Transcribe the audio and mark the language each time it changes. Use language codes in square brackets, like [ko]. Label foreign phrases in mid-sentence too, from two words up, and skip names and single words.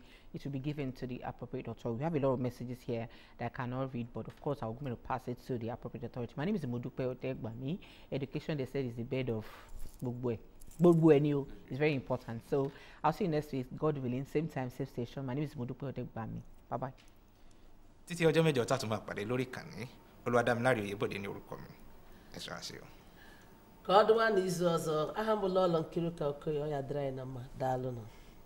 [en] It will be given to the appropriate authority. We have a lot of messages here that I cannot read, but of course I'm going to pass it to the appropriate authority. My name is Modupe Otegbami. Education, they said, is the bed of Gbogbo. It's very important. So I'll see you next week, God willing, same time, same station. My name is Modupe Otegbami. Bye bye. [yo] Títí ọjọ́ mẹ́jọ tá a tún máa pàdé lórí ìkànnì Olúwadámiláre Oyèbọ̀dé ní orúkọ mi. Ẹ ṣọ́ àṣeyọ. [ig] Ka ọ dịwa n'izu ọzọ, aha m bụ Lọlọ Nkiruka Okoye, ọ ya dịrị anyị na mma. Daalụ nụ.